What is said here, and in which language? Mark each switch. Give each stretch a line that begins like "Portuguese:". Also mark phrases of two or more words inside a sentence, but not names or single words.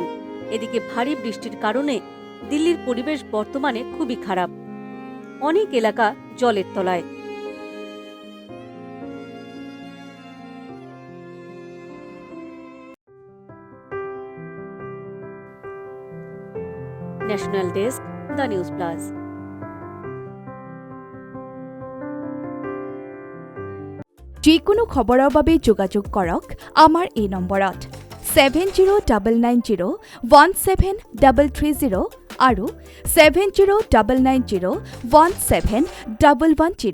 Bangla: এদিকে ভারী বৃষ্টির কারণে দিল্লির পরিবেশ বর্তমানে খুবই খারাপ। অনেক এলাকা জলের তলায়।
English: National Desk,
Bangla: দ্য নিউজ প্লাস।
Assamese: যিকোনো খবৰৰ বাবে যোগাযোগ কৰক আমাৰ এই নম্বৰত 7099017330 আৰু 7099017110।